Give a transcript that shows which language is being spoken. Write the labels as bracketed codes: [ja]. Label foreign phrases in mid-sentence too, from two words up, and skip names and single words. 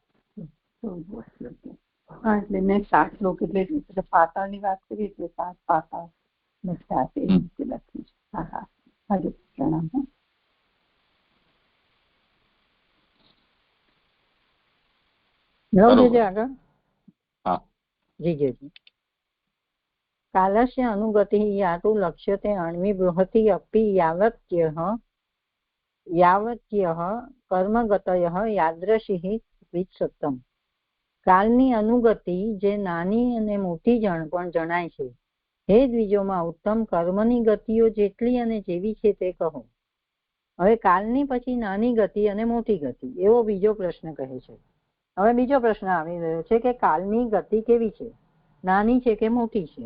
[gu] હા, એટલે મેં 7 લોક એટલે પાતાળની વાત કરી એટલે 7 પાતાળ ને 7 એ રીતે લખ્યું છે. હા હા, હરે પ્રણામ. [sa] કાલस्य अनुगतिः यातु लक्ष्यते अण्वी बृहति अपि यावत्यः कर्मगतयः यादृशिः वित्सत्तम्. [gu] કાલની અનુગતિ જે નાની અને મોટી પણ જણાય છે. હે દ્વિજોમાં ઉત્તમ કર્મની ગતિઓ જેટલી અને જેવી છે તે કહો. હવે કાલની પછી નાની ગતિ અને મોટી ગતિ એવો બીજો પ્રશ્ન કહે છે. હવે બીજો પ્રશ્ન આવી રહ્યો છે કે કાલની ગતિ કેવી છે, નાની છે કે મોટી છે?